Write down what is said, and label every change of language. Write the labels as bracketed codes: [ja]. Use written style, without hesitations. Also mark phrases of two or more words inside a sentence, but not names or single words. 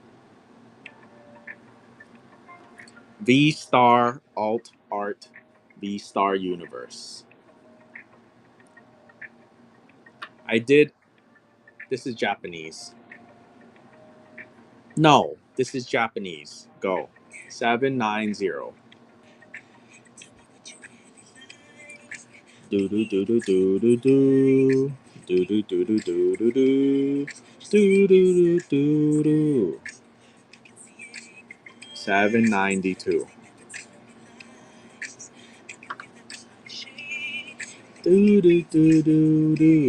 [en] V Star Alt Art V Star Universe. I did. This is Japanese. No, this is Japanese. Go. 790. Do do do do do do do. Do do do do do do do. Do do do do do. 792. Do do do do do.